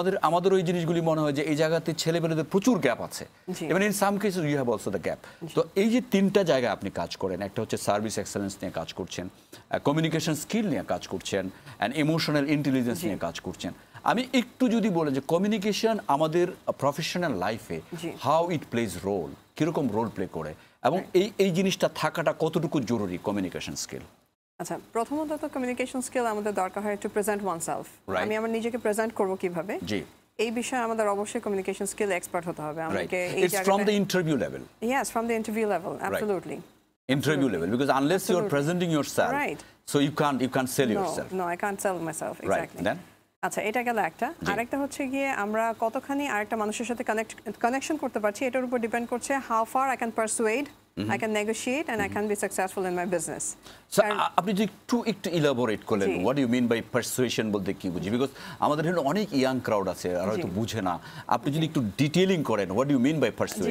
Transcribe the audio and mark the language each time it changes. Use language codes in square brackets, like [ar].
[bn] আমাদের ওই জিনিসগুলি মনে হয় যে এই জায়গাতে ছেলেমেয়েদের প্রচুর গ্যাপ আছে [en] even in some cases you have also the gap [bn] তো এই যে তিনটা জায়গায় আপনি কাজ করেন একটা হচ্ছে সার্ভিস এক্সেলেন্স নিয়ে কাজ করছেন কমিউনিকেশন স্কিল নিয়ে কাজ করছেন and ইমোশনাল ইন্টেলিজেন্স নিয়ে কাজ করছেন আমি একটু যদি বলেন যে কমিউনিকেশন আমাদের প্রফেশনাল লাইফে [en] how it plays role [bn] কিরকম রোল প্লে করে এবং এই জিনিসটা থাকাটা কতটুকু জরুরি কমিউনিকেশন স্কিল আচ্ছা প্রথমত তো কমিউনিকেশন স্কিল আমাদের দরকার হয় [en] to present oneself [bn] আমি আমার নিজেকে প্রেজেন্ট করব কিভাবে জি এই বিষয়ে আমাদের অবশ্যই কমিউনিকেশন স্কিল এক্সপার্ট হতে হবে আমাকে এই [en] জায়গায় from the interview level yes from the interview level absolutely interview level because unless you are presenting yourself so you can't sell yourself no I can't sell myself exactly then [bn] আচ্ছা এটা গেল একটা আরেকটা হচ্ছে গিয়ে আমরা কতখানি আরেকটা মানুষের সাথে কানেকশন করতে পারছি এটার উপর ডিপেন্ড করছে [en] how far I can persuade I can negotiate and I can be successful in my business [bn] so আপনি যদি একটু ইলাবোরেট করলেন [en] what do you mean by persuasion [bn] বলতে কি বুঝি বিকজ আমাদের এখানে অনেক ইয়াং ক্রাউড আছে আর হয়তো বুঝে না আপনি যদি একটু ডিটেইলিং করেন what do you mean by persuasion